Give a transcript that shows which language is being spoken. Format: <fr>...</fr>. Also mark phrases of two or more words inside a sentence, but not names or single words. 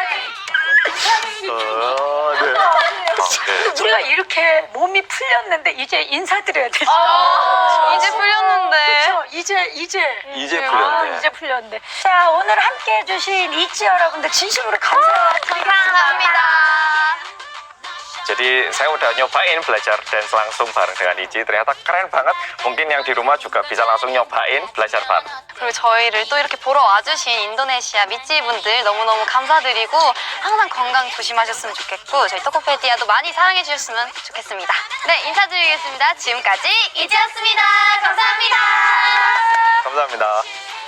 <ko>네. 우리가 이렇게 몸이 풀렸는데 이제 인사드려야 돼. 이제 풀렸는데. 그렇죠. 이제 이제 아, 풀렸네. 이제 풀렸는데. 자, 오늘 함께 해주신 이치 여러분들 진심으로 감사합니다. 감사합니다.</ko> <id>Jadi saya udah nyobain belajar dance langsung bareng dengan Ici. Ternyata keren banget. Mungkin yang di rumah juga bisa langsung nyobain belajar bareng.</id> <ko>그리고 저희를 또 이렇게 보러 와주신 인도네시아 미찌 분들 너무너무 감사드리고 항상 건강 조심하셨으면 좋겠고 저희 토코페디아도 많이 사랑해 주셨으면 좋겠습니다. 네, 인사드리겠습니다. 지금까지 이지였습니다. 감사합니다. 감사합니다.</ko>